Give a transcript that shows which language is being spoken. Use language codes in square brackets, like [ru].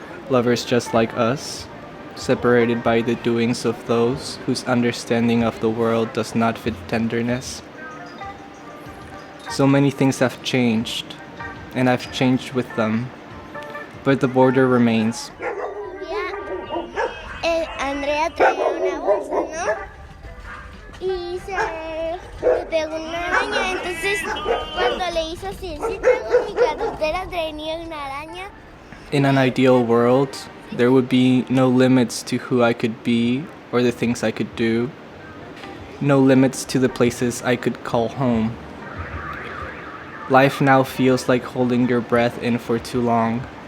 [en] Lovers just like us, separated by the doings of those whose understanding of the world does not fit tenderness. So many things have changed, and I've changed with them, but the border remains. [es] Andrea traía una bolsa, ¿no? Y se le pegó una araña, entonces cuando le hizo así, sí traigo mi cartera, tenía una araña. [en] In an ideal world, there would be no limits to who I could be or the things I could do. No limits to the places I could call home. Life now feels like holding your breath in for too long.